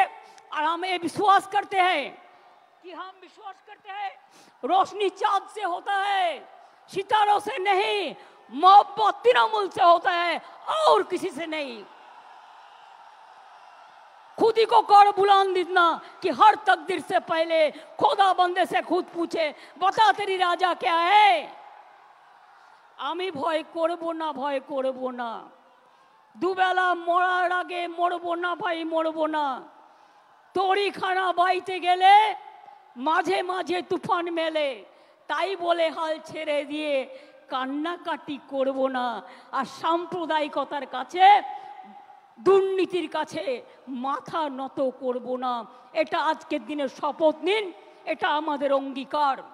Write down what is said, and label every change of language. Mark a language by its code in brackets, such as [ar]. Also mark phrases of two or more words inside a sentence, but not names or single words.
[hi] और हम ये विश्वास करते हैं कि हम विश्वास करते हैं रोशनी चांद से होता है, सितारों से नहीं, मोहब्बत तृणमूल से होता है और किसी से नहीं। खुद ही को कर बुलंद इतना कि हर तकदीर से पहले खुदा बंदे से खुद पूछे, बता तेरी राजा क्या है। [bn] আমি ভয় করব না, ভয় করব না, দুবেলা মরার আগে মরব না ভাই, মরব না। তরী খানা বাইতে গেলে মাঝে মাঝে তুফান মেলে, তাই বলে হাল ছেড়ে দিয়ে কান্নাকাটি করব না। আর সাম্প্রদায়িকতার কাছে, দুর্নীতির কাছে মাথা নত করব না। এটা আজকের দিনে শপথ নিন, এটা আমাদের অঙ্গীকার।